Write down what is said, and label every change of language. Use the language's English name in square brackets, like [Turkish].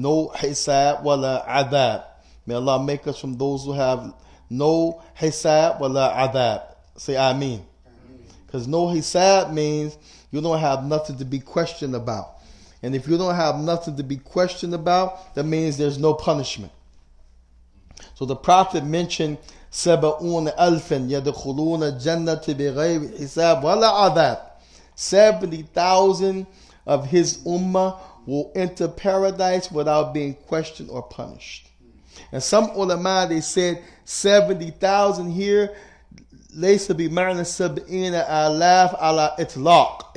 [English] No [Arabic] hisab wala adhab. [English] May Allah make us from those who have no hisab wala adhab. Say Ameen. Because no hisab means you don't have nothing to be questioned about. And if you don't have nothing to be questioned about, that means there's no punishment. So the Prophet mentioned 70,000 [Arabic] يدخلون الجنة بغير حساب ولا عذاب. [English] 70,000 of his ummah will enter paradise without being questioned or punished. And some ulama, they said 70,000 here, [Arabic] ليس بمعنى 70,000 على إطلاق.